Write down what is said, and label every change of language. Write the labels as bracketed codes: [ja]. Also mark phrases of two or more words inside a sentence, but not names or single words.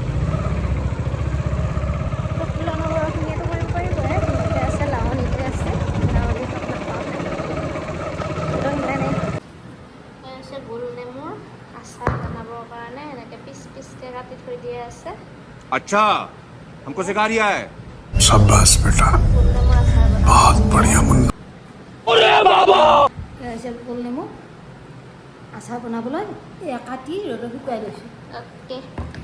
[as] খিনিয়েতো কৰিব পাৰিবই, ধুনীয়াকৈ আছে, লাৱনীতে আছে, লাৱনী আছে। গোল নেমুৰ আচাৰ বনাবৰ কাৰণে এনেকৈ পিচকৈ কাটি থৈ দিয়া আছে। [hi] अच्छा हमको सिखा रिया है। शाबाश बेटा, [as] গোল নেমুৰ আচাৰ [hi] बहुत बढ़िया मुन्ना। [as] গোল নেমু আচাৰ বনাবলৈ এয়া কাটি ৰ'দত শুকুৱাই লৈছোঁ। অ'কে।